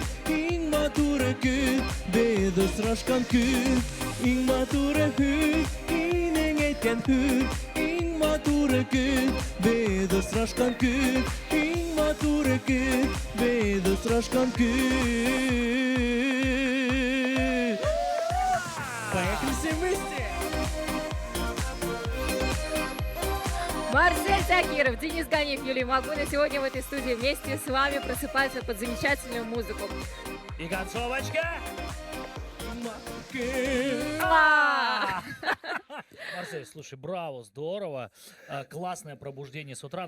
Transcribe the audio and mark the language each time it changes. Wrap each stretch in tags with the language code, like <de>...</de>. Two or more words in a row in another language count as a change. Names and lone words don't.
<ba>Иң матур көн, без очрашкан көн. Иң матур һүз, һинең әйткән һүз. Иң матур көн, без очрашкан көн. Иң матур көн, без очрашкан көн.</ba> <ru>Поехали все вместе! Марсель Закиров, Денис Ганиев, Юлия Магуна сегодня в этой студии вместе с вами просыпаются под замечательную музыку. И концовочка. Марсель, слушай, браво, здорово, классное пробуждение с утра.</ru>